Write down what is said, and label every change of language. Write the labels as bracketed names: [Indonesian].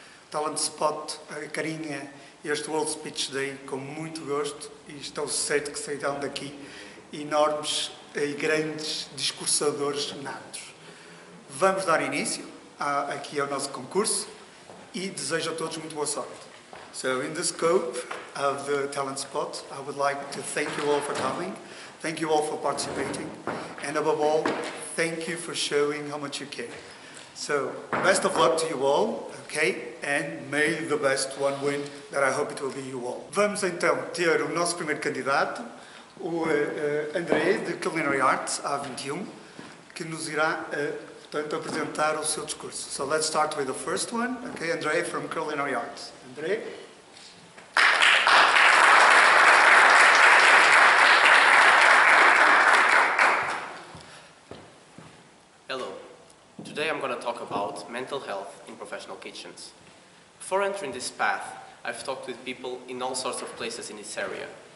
[Portuguese] Talent Spot, a carinha, este World Speech Day com muito gosto, e estou certo que sairão daqui enormes e grandes discursadores natos. Vamos dar início aqui ao nosso concurso e desejo a todos muito boa sorte. [English] So, in the scope of the Talent Spot, I would like to thank you all for coming, thank you all for participating, and above all, thank you for showing how much you care. So, best of luck to you all, okay? And may the best one win, that I hope it will be you all. [Portuguese] Vamos então ter o nosso primeiro candidato, o André, de Culinary Arts, A21, que nos irá, portanto, apresentar o seu discurso. [English] So, let's start with the first one, okay? André from Culinary Arts. André? Today I'm going to talk about mental health in professional kitchens. Before entering this path, I've talked with people in all sorts of places in this area.